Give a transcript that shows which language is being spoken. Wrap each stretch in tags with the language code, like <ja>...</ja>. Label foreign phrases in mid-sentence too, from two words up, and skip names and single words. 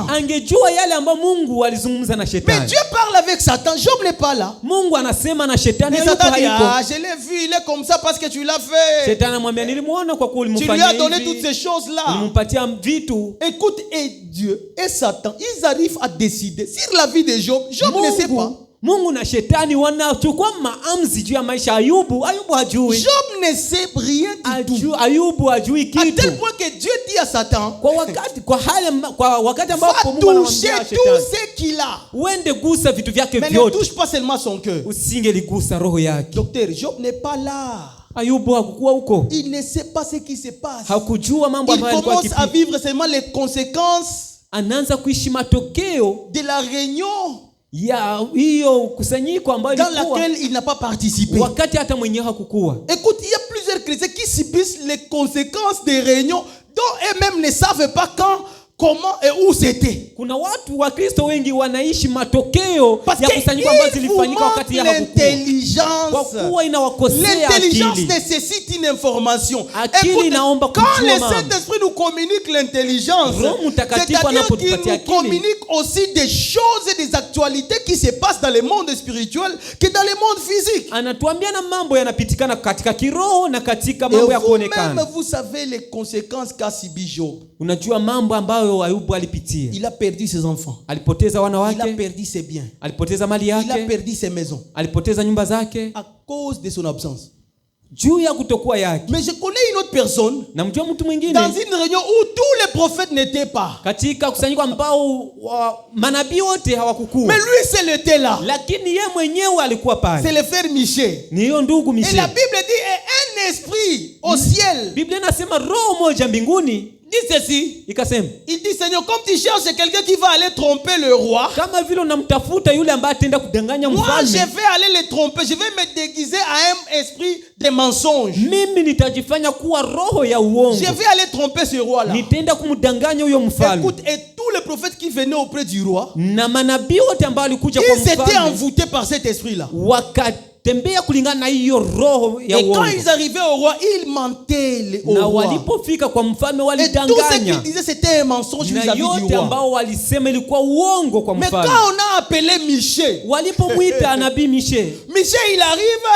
<fr>Mais Dieu parle avec Satan, Job n'est pas là. Mais Satan dit, je l'ai vu, il est comme ça parce que tu l'as fait. Tu lui as donné toutes ces choses-là. Écoute, et Dieu et Satan, ils arrivent à décider sur la vie de Job. Job ne sait pas.</fr> <sw>Mungu na shetani wanachukua maamuzi juu ya maisha ya Ayubu. Ayubu hajui.</sw> <fr>Job ne sait rien du tout.</fr> <sw>Ayubu hajui kitu.</sw> <fr>À tel point que Dieu dit à Satan,</fr> <sw>kwa wakati ambapo Mungu anamwambia shetani,</sw> <fr>tout ce qu'il a.</fr> <sw>Uende gusa vitu vyake vyote.</sw> <fr>Mais ne touche pas seulement son cœur.</fr> <sw>Usingeligusa roho yake.</sw> <fr>Docteur, Job n'est pas là.</fr> <sw>Ayubu hakukuwa huko.</sw> <fr>Il ne sait pas ce qui se passe.</fr> <sw>Hakujua mambo ambayo yalikuwa yakipitia.</sw> <fr>Il commence à vivre seulement les conséquences.</fr> <sw>Anaanza kuishi matokeo</sw> <fr>de la réunion</fr> <sw>ya hiyo kusanyiko ambayo</sw> <fr>dans laquelle il n'a pas participé.</fr> <sw>Wakati hata mwenyewe hakukuwa.</sw> <fr>Écoute, il y a plusieurs chrétiens qui subissent les conséquences des réunions dont eux-mêmes ne savent pas quand, comment et où c'était.</fr> <sw>Kuna watu wa Kristo wengi wanaishi matokeo ya kusanyiko ambazo zilifanyika wakati ya hakukuwa. Kwa kuwa inawakosea akili.</sw> <fr>L'intelligence nécessite une information.</fr> <sw>Akili inaomba kujua mambo.</sw> <fr>Quand le Saint-Esprit nous communique l'intelligence, c'est-à-dire qu'il nous communique aussi des choses et des actualités qui se passent dans le monde spirituel que dans le monde physique.</fr> <sw>Anatuambia na mambo yanapitikana katika kiroho na katika mambo ya kuonekana.</sw> <fr>Même vous savez les conséquences qu'a subi Job.</fr> <sw>Unajua mambo ambayo Ayubu alipitia.</sw> <fr>Il a perdu ses enfants.</fr> <sw>Alipoteza wana wake.</sw> <fr>Il a perdu ses biens.</fr> <sw>Alipoteza mali yake.</sw> <fr>Il a perdu ses maisons.</fr> <sw>Alipoteza nyumba zake.</sw> <fr>À cause de son absence.</fr> <sw>Juu ya kutokuwa yake.</sw> <fr>Mais je connais une autre personne.</fr> <sw>Na mjua mtu mwingine.</sw> <fr>Dans une réunion où tous les prophètes n'étaient pas.</fr> <sw>Katika kusanyiko ambao manabii wote hawakukuwa.</sw> <fr>Mais lui seul était là.</fr> <sw>Lakini yeye mwenyewe alikuwa pale.</sw> <fr>C'est le frère Michel.</fr> <sw>Ni hiyo ndugu Michel.</sw> <fr>Et la Bible dit un esprit au ciel.</fr> <sw>Biblia inasema roho moja mbinguni.</sw> <fr>Dit ceci.</fr> <sw>Ikasema.</sw> <fr>Il dit Seigneur, comme tu cherches quelqu'un qui va aller tromper le roi.</fr> <sw>Kama vile unamtafuta yule ambaye ataenda kudanganya mfalme.</sw> <fr>Moi je vais aller le tromper, je vais me déguiser à un esprit de mensonge.</fr> <sw>Mimi nitajifanya kuwa roho ya uongo.</sw> <fr>Je vais aller tromper ce roi là.</fr> <sw>Nitaenda kumdanganya huyo mfalme.</sw> <fr>Écoute, et tous les prophètes qui venaient auprès du roi.</fr> <sw>Na manabii wote ambao walikuja kwa mfalme.</sw> <fr>Ils étaient envoûtés par cet esprit là.</fr> <sw>Tembea kulingana na hiyo roho ya uongo.</sw> <fr>Et quand ils arrivaient au roi, ils mentaient au roi.</fr> <sw>Na walipofika kwa mfalme walidanganya.</sw> <fr>Et tout ce qu'ils disaient c'était un mensonge vis-à-vis du roi.</fr> <sw>Na yote ambao walisema ilikuwa uongo kwa mfalme.</sw> <fr>Mais quand on a appelé Michel,</fr> <sw>walipomwita nabii Michel.</sw> <fr>Michel il arrive.</fr>